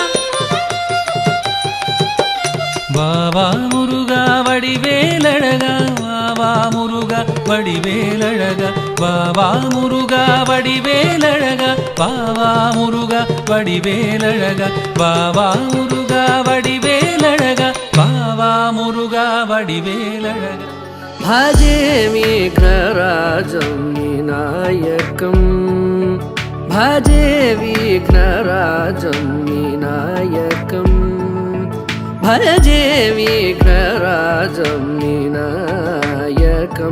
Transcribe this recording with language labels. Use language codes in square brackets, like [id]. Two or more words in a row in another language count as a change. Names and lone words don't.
[ta] வா வா முருகா வடிவேலழகா வா வா முருகா வடிவேலழகா வா வா முருகா வடிவேலழகா வா வா முருகா வடிவேலழகா வா வா முருகா வடிவேலழகா வா வா முருகா வடிவேலழகா [sa] भजे विघ्नराजं विनायकं भजे विघ्नराजं विनायकं भजे विघ्नराजं विनायकं